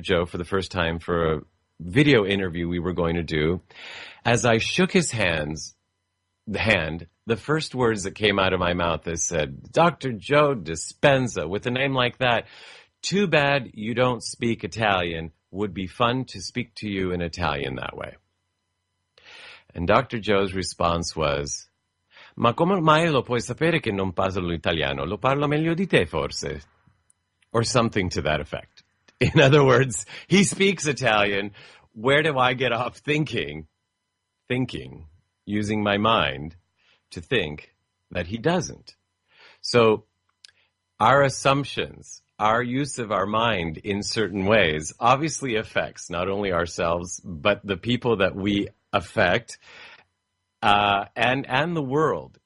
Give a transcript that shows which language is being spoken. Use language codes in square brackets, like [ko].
[en] Joe for the first time for a video interview we were going to do, as I shook his hand, the first words that came out of my mouth, I said, Dr. Joe Dispenza, with a name like that, too bad you don't speak Italian. Would be fun to speak to you in Italian that way. And Dr. Joe's response was, [it] ma come mai lo puoi sapere che non parlo l'italiano? Lo parlo meglio di te, forse. [en] Or something to that effect. In other words, he speaks Italian. Where do I get off thinking, using my mind to think that he doesn't? So our assumptions, our use of our mind in certain ways obviously affects not only ourselves, but the people that we affect, and the world.